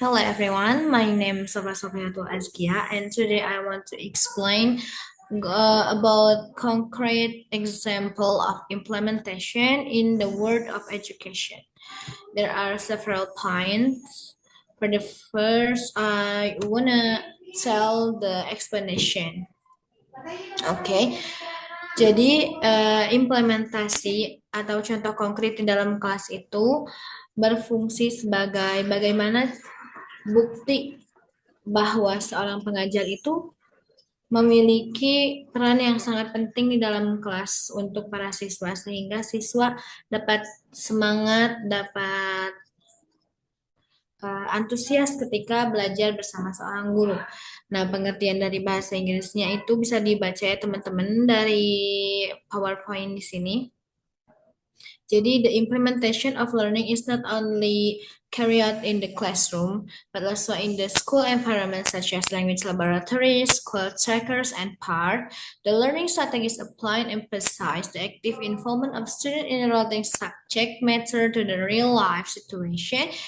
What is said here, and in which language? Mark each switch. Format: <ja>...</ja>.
<en>Hello everyone, my name is Sofra Sofiatul Azkia, and today I want to explain about concrete example of implementation in the world of education. There are several points. For the first, I wanna tell the explanation. Okay.</en> <id>Jadi, implementasi atau contoh konkret di dalam kelas itu berfungsi sebagai bagaimana bukti bahwa seorang pengajar itu memiliki peran yang sangat penting di dalam kelas untuk para siswa, sehingga siswa dapat semangat, dapat antusias ketika belajar bersama seorang guru. Nah, pengertian dari bahasa Inggrisnya itu bisa dibaca ya teman-teman dari PowerPoint di sini. Jadi,</id> <en>the implementation of learning is not only carried out in the classroom, but also in the school environment such as language laboratories, school trackers, and PAR. The learning strategies apply and emphasize the active involvement of students in relating subject matter to the real-life situation.</en>